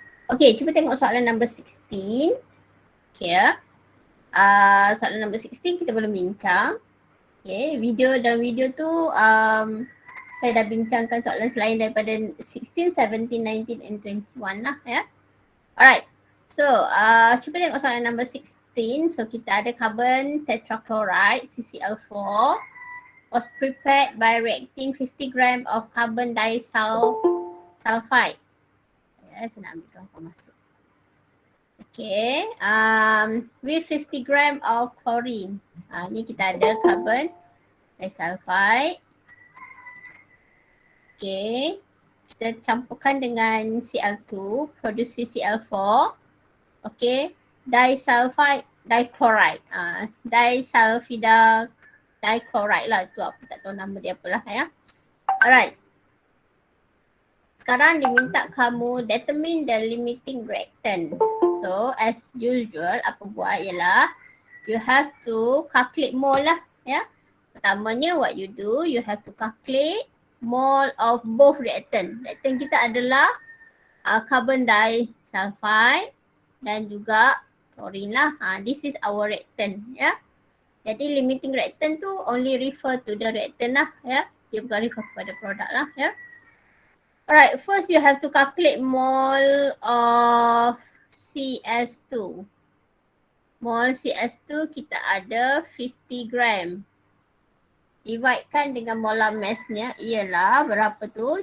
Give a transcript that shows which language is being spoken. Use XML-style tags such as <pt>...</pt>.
<ms>Okay, cuba tengok soalan number 16. Okay ya. Soalan number 16 kita belum bincang. Okay, dalam video tu saya dah bincangkan soalan selain daripada 16, 17, 19 and 21 lah ya. Alright, so cuba tengok soalan number 16. So kita ada</ms> <en>carbon tetrachloride CCl4 was prepared by reacting 50 gram of carbon disulfide.</en> <ms>Saya nak ambil contoh masuk. Okay,</ms> <en>with 50 gram of chlorine.</en> <ms>Ni kita ada carbon disulfide. Okay, kita campurkan dengan Cl2, produce CCl4. Okay, disulfide dichloride. Disulfida dichloride lah tu, apa tak tahu nama dia apalah ya. Alright. Sekarang diminta kamu</ms> <en>determine the limiting reactant. So as usual</en> <ms>apa buat ialah</ms> <en>you have to calculate mole lah ya.</en> <ms>Pertamanya</ms> <en>what you do, you have to calculate mole of both reactant.</en> <ms>Reactant kita adalah carbon disulfide dan juga chlorine lah.</ms> <en>This is our reactant ya. Jadi limiting reactant tu only refer to the reactant lah ya.</en> <ms>Dia bukan refer kepada produk lah ya.</ms> <en>Alright, first you have to calculate mole of CS2.</en> <ms>Mole CS2 kita ada 50 gram. Dividekan dengan molar massnya ialah berapa tu?</ms>